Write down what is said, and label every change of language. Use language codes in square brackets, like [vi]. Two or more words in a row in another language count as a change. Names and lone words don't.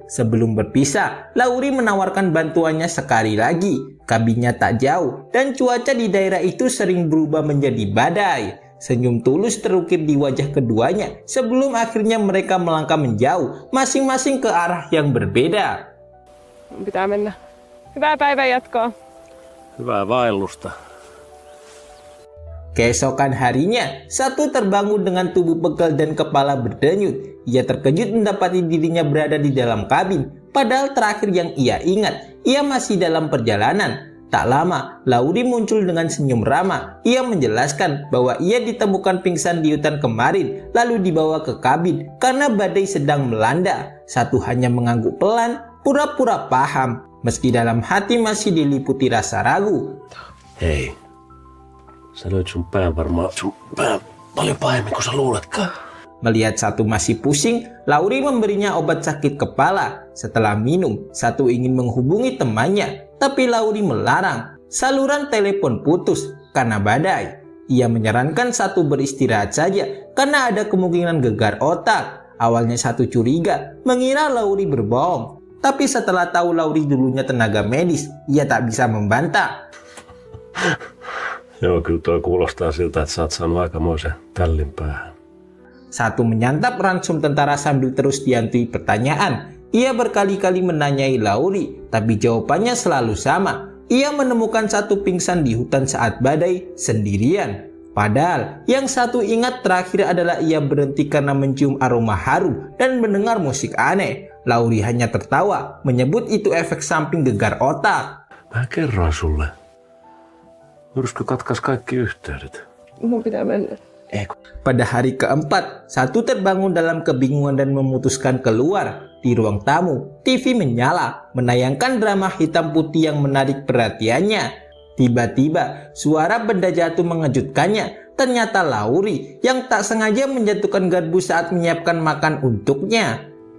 [id] Sebelum berpisah, Lauri menawarkan bantuannya sekali lagi. Kabinnya tak jauh dan cuaca di daerah itu sering berubah menjadi badai. Senyum tulus terukir di wajah keduanya sebelum akhirnya mereka melangkah menjauh, masing-masing ke arah yang berbeda. [fi] Pitää mennä. Hyvää päivän jatkoa. hyvää vaellusta. [id] Keesokan harinya, Satu terbangun dengan tubuh pegal dan kepala berdenyut. Ia terkejut mendapati dirinya berada di dalam kabin, padahal terakhir yang ia ingat, ia masih dalam perjalanan. Tak lama, Lauri muncul dengan senyum ramah. Ia menjelaskan bahwa ia ditemukan pingsan di hutan kemarin, lalu dibawa ke kabin karena badai sedang melanda. Satu hanya mengangguk pelan, pura-pura paham, meski dalam hati masih diliputi rasa ragu. [fi] Hei, sä löit sun pään paljon pahemmin kuin sä luuletkaan. [id] Melihat Satu masih pusing, Lauri memberinya obat sakit kepala. Setelah minum, Satu ingin menghubungi temannya, tapi Lauri melarang. Saluran telepon putus karena badai. Ia menyarankan Satu beristirahat saja karena ada kemungkinan gegar otak. Awalnya Satu curiga, mengira Lauri berbohong. Tapi setelah tahu Lauri dulunya tenaga medis, ia tak bisa membantah. [fi] Joo, kyllä toi kuulostaa siltä, että sä oot saanut aikamoisen tällin päähän. [id] Satu menyantap ransum tentara sambil terus dihantui pertanyaan. Ia berkali-kali menanyai Lauri, tapi jawabannya selalu sama. Ia menemukan Satu pingsan di hutan saat badai sendirian. Padahal yang Satu ingat terakhir adalah ia berhenti karena mencium aroma harum dan mendengar musik aneh. Lauri hanya tertawa, menyebut itu efek samping gegar otak. [fi] Mä kerroin sulle. Myrsky katkaisi kaikki yhteydet. Mun pitää mennä. [id] Pada hari keempat, Satu terbangun dalam kebingungan dan memutuskan keluar. Di ruang tamu, TV menyala, menayangkan drama hitam putih yang menarik perhatiannya. Tiba-tiba, suara benda jatuh mengejutkannya. Ternyata Lauri yang tak sengaja menjatuhkan garpu saat menyiapkan makan untuknya.